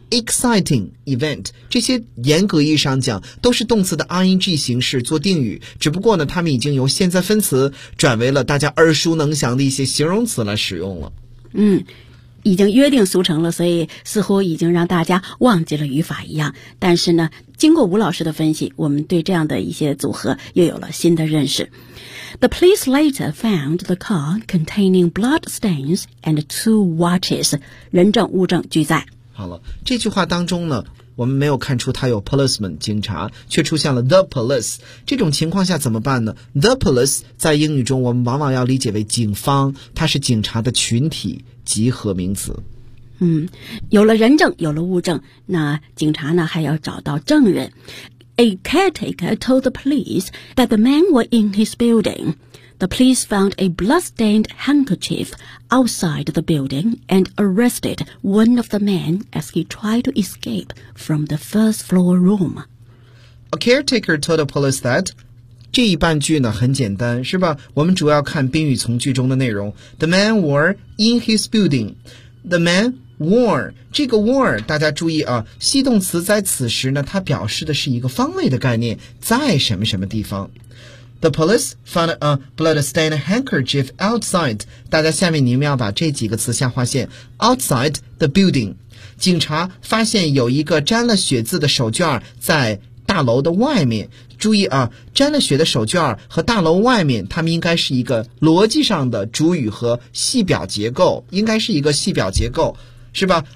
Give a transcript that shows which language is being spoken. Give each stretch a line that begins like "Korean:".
Chinese: exciting event 这些严格意义上讲都是动词的 ing 形式做定语，只不过呢他们已经由现在分词转为了大家耳熟能详的一些形容词来使用了。嗯，已经约定俗成了，所以似乎已经让大家忘记了语法一样。但是呢，经过吴老师的分析，我们对这样的一些组合又有了新的认识。
English: The police later found the car containing blood stains and two watches.
Chinese: 人证物证俱在。好了，这句话当中呢，我们没有看出他有 policeman 警察，却出现了 the police。这种情况下怎么办呢？The police 在英语中我们往往要理解为警方，它是警察的群体集合名词。嗯，有了人证，有了物证，那警察呢还要找到证人。
English: A caretaker told the police that the man was in his building. The police found a blood-stained handkerchief outside the building and arrested one of the men as he tried to escape from the first floor room. A caretaker told the police that...
Chinese: 这一半句呢很简单，是吧？我们主要看宾语从句中的内容。
English: The man were in his building.
Chinese: The man were 这个 were 大家注意啊，系动词在此时呢，它表示的是一个方位的概念，在什么什么地方。
English: The police found a blood-stained handkerchief outside.
Chinese: 大家下面你们要把这几个词下划线。
English: Outside the building，
Chinese: 警察发现有一个沾了血渍的手绢在大楼的外面。注意啊，沾了血的手绢和大楼外面，它们应该是一个逻辑上的主语和系表结构，应该是一个系表结构，是吧？